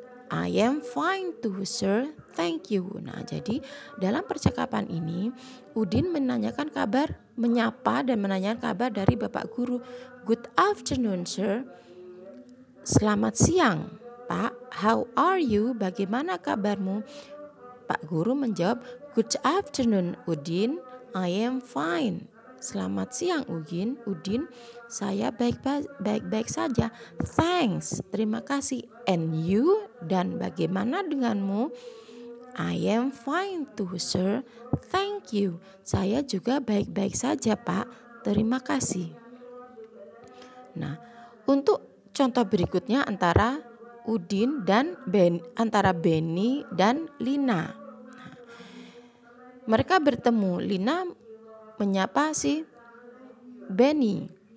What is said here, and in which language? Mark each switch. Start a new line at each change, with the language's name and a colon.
English: I am fine too sir, thank you.
Indonesian: Nah, jadi dalam percakapan ini Udin menanyakan kabar, menyapa dan menanyakan kabar dari Bapak Guru.
English: Good afternoon sir,
Indonesian: selamat siang Pak,
English: how are you,
Indonesian: bagaimana kabarmu? Pak Guru menjawab,
English: good afternoon Udin, I am fine.
Indonesian: Selamat siang Udin, saya baik-baik saja.
English: Thanks,
Indonesian: terima kasih.
English: And you,
Indonesian: dan bagaimana denganmu?
English: I am fine too sir, thank you.
Indonesian: Saya juga baik-baik saja Pak, terima kasih. Nah, untuk contoh berikutnya antara Udin dan antara Benny dan Lina. Nah, mereka bertemu. Lina menyapa si Benny.